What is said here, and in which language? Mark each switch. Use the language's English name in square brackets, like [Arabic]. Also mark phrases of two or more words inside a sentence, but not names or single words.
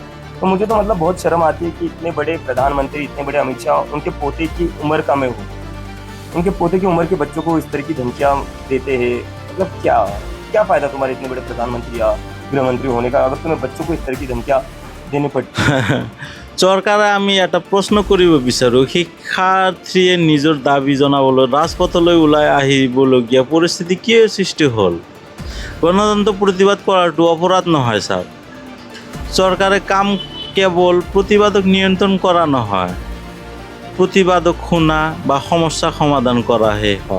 [Hindi] तो मुझे तो मतलब बहुत शर्म आती है कि इतने बड़े प्रधानमंत्री, इतने बड़े अमित शाह, उनके पोते की उम्र का मैं हूँ, उनके पोते की उम्र के बच्चों को इस तरह की धमकियाँ देते हैं। मतलब क्या फ़ायदा तुम्हारे इतने बड़े प्रधानमंत्री या गृहमंत्री होने का, अगर तुम्हें बच्चों को इस तरह की धमकियाँ देनी पड़ती। [Assamese] চৰকাৰে আমি এটা প্ৰশ্ন কৰিব বিচাৰোঁ, শিক্ষাৰ্থীয়ে নিজৰ দাবী জনাবলৈ ৰাজপথলৈ ওলাই আহিবলগীয়া পৰিস্থিতি কিয় সৃষ্টি হ'ল? গণতন্ত্ৰ প্ৰতিবাদ কৰাটো অপৰাধ নহয় ছাৰ। চৰকাৰে কাম কেৱল প্ৰতিবাদক নিয়ন্ত্ৰণ কৰা নহয়, প্ৰতিবাদক শুনা বা সমস্যা সমাধান কৰাহে হয়।